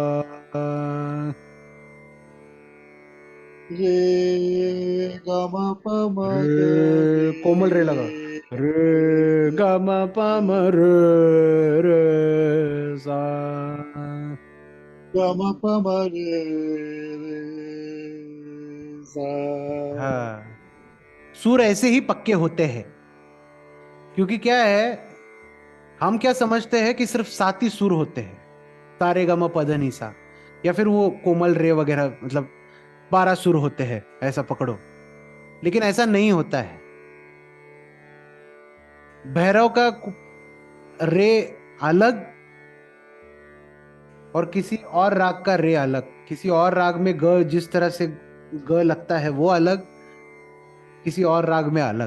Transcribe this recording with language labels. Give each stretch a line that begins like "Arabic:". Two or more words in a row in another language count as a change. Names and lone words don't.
Hindi: रे कोमल रे लगा, रे ग म प म रे सा, हाँ। सुर ऐसे ही पक्के होते हैं, क्योंकि क्या है, हम क्या समझते हैं कि सिर्फ 7 ही सुर होते हैं, सारे ग म प ध नि सा, या फिर वो कोमल रे वगैरह, मतलब 12 सुर होते हैं, ऐसा पकड़ो। लेकिन ऐसा नहीं होता है। भैरव का रे अलग और किसी और राग का रे अलग, किसी और राग में ग जिस तरह से ग लगता है वो अलग, किसी और राग में अलग।